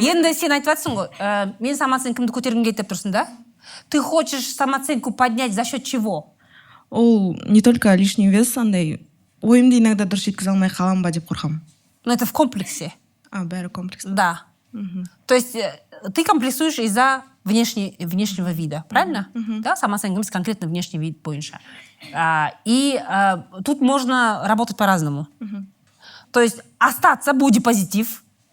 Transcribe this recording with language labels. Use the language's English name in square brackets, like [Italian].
[Kazakh] Енді сен айтып жатсың ғой, мен самооценкамды көтергім келеді деп тұрсың, да? [Russian] Ты хочешь самооценку поднять за счет чего? [Kazakh] Ол [Russian] не только лишний вес, [Kazakh] андай ойымды иногда дұрыс жеткізе алмай қалам ба деп қорқамын. [Russian] Но это в комплексе. [Kazakh] Бәрі комплекс. [Russian] Да. То есть ты комплексуешь из-за внешнего вида, правильно? Да, самооценка, конкретно внешний вид бойынша. И тут можно работать по-разному. То есть остаться, бодипозитив.